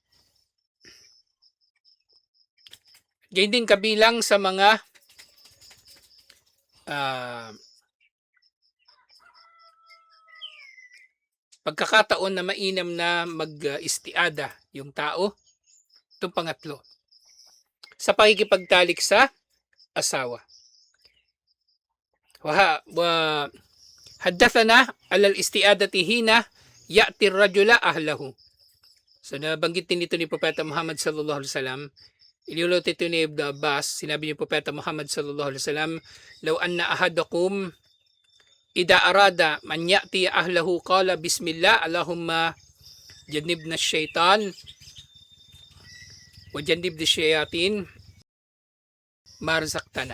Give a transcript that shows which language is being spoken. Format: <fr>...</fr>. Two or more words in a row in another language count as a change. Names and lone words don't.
<tl>Ganyan din kabilang sa mga pagkakataon na mainam na mag-istiada yung tao. Itong pangatlo, sa pakikipagtalik sa asawa.</tl> <ar>حدثنا على الاستعاذة حين يأتي الرجل أهله.</ar> <tl>So nabanggit din ito ni Propeta Muhammad</tl> <ar>صلى الله عليه وسلم.</ar> <tl>Iniulat ito ni Ibn Abbas, sinabi ni Propeta Muhammad</tl> <ar>صلى الله عليه وسلم، "لو أن أحدكم إذا أراد من يأتي أهله قال بسم الله اللهم جنبنا الشيطان وجنبنا الشياطين ما رزقتنا."</ar>